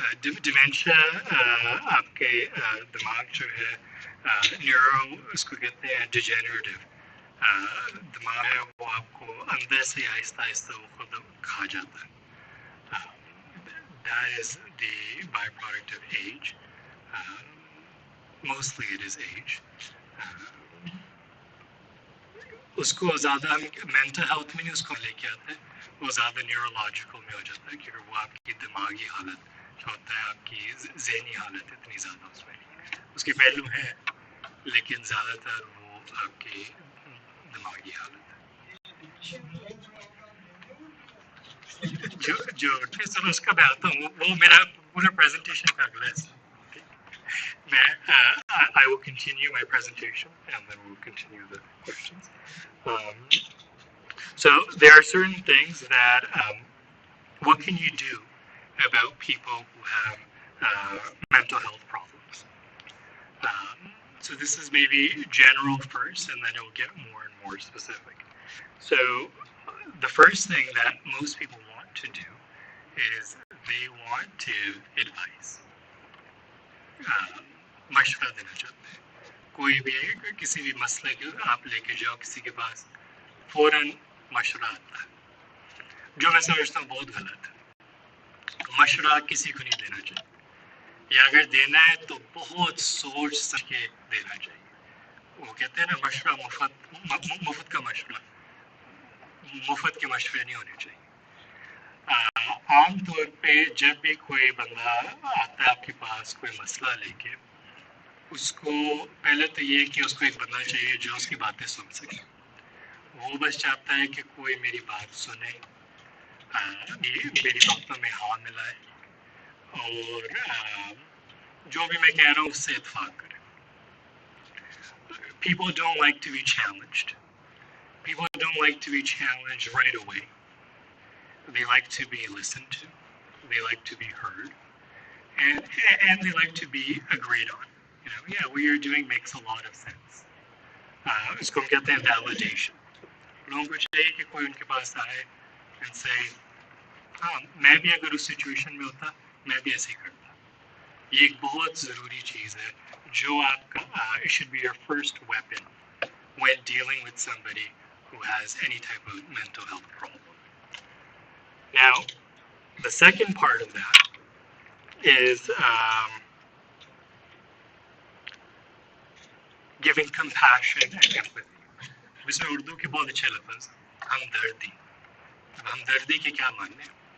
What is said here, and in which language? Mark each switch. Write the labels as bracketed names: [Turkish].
[Hindi] Dementia आपके दिमाग जो है न्यूरो उसको कहते हैं डिजेनरेटिव दिमाग है, वो आपको अंदर से आहिस्ता आहिस्ता वो खुद खा जाता है. [English] That is the byproduct of age. Mostly it is age. [Hindi] उसको ज़्यादा मेंटल हेल्थ में नहीं उसको लेके आते हैं, वो ज़्यादा न्यूरोलॉजिकल में हो जाता है, क्योंकि वो आपकी दिमागी हालत जो होता है, आपकी ज़हनी हालत इतनी ज़्यादा उसमें नहीं. उसके पहलू हैं, लेकिन ज़्यादातर वो आपकी दिमागी हालत है. जो सर उसका मैं आता हूँ, वो मेरा पूरा प्रेजेंटेशन का अगला हिस्सा. [English] I will continue my presentation and then we'll continue the questions. So there are certain things that what can you do about people who have mental health problems? So this is maybe general first, and then it will get more and more specific. So the first thing that most people want to do is they want to advise. [Hindi] मशवरा देना चाहते हैं. कोई भी किसी भी मसले को आप लेके जाओ किसी के पास, फौरन मशवरा आता है, जो मैं समझता हूँ बहुत गलत है. मशवरा किसी को नहीं देना चाहिए, या अगर देना है तो बहुत सोच समझ के देना चाहिए। वो कहते हैं ना, मशवरा मुफ्त का मशवरा, मुफ्त के मशवरे नहीं होने चाहिए। आमतौर पे जब भी कोई बंदा आता है आपके पास कोई मसला लेके, उसको पहले तो ये कि उसको एक बंदा चाहिए जो उसकी बातें सुन सके। वो बस चाहता है कि कोई मेरी बात सुने, मेरी बातों में हाँ मिलाए, और जो भी मैं कह रहा हूँ उससे इत्फाक करे। [English] People don't like to be challenged. People don't like to be challenged right away. They like to be listened to. They like to be heard. And, and they like to be agreed on. You know, yeah, what you're doing makes a lot of sense. [Hindi] इसको हम कहते हैं validation. लोगों को चाहिए कि कोई उनके पास आए [English] and say, [Hindi] हाँ, मैं भी अगर उस situation में होता, मैं भी ऐसे ही करता. ये एक बहुत ज़रूरी चीज़ है जो आपका [English] it should be your first weapon when dealing with somebody who has any type of mental health problem. Now, the second part of that is giving compassion and empathy. [Hindi] इसमें उर्दू के बहुत अच्छे लफ्ज़, हमदर्दी. हमदर्दी के क्या मानने हैं?